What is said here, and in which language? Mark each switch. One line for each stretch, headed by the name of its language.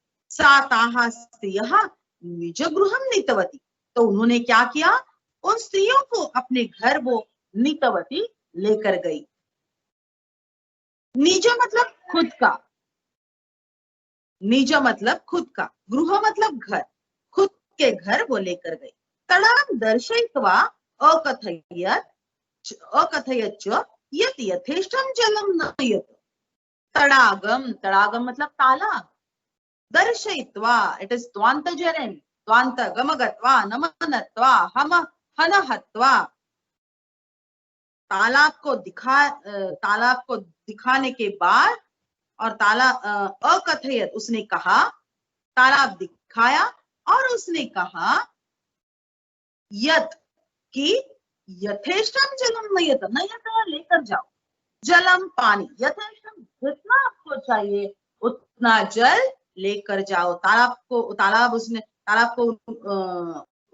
Sanskrit: सा ताः स्त्रियः निज गृहं नीतवती,
Hindi: तो उन्होंने क्या किया, उन स्त्रियों को अपने घर वो नीतवती लेकर गई। निज मतलब खुद का, निज मतलब खुद का, गृह मतलब घर, खुद के घर वो लेकर गई।
Sanskrit: तडागं दर्शयित्वा अकथयत् च यत् यथेष्टं जलं नयत्।
Hindi: तडागम, तडागम मतलब तालाब, दर्शयित्वा, इट इज त्वांत जरन, त्वांत गमगत्वा नमनत्वा हम हनहत्वा, तालाब को दिखाने के बाद, और अकथयत उसने कहा, तालाब दिखाया और उसने कहा, यत कि
Sanskrit: यथेष्टम जलम नयत,
Hindi: नयत लेकर जाओ, जलम पानी, यथेष्टम जितना आपको चाहिए उतना जल लेकर जाओ। तालाब को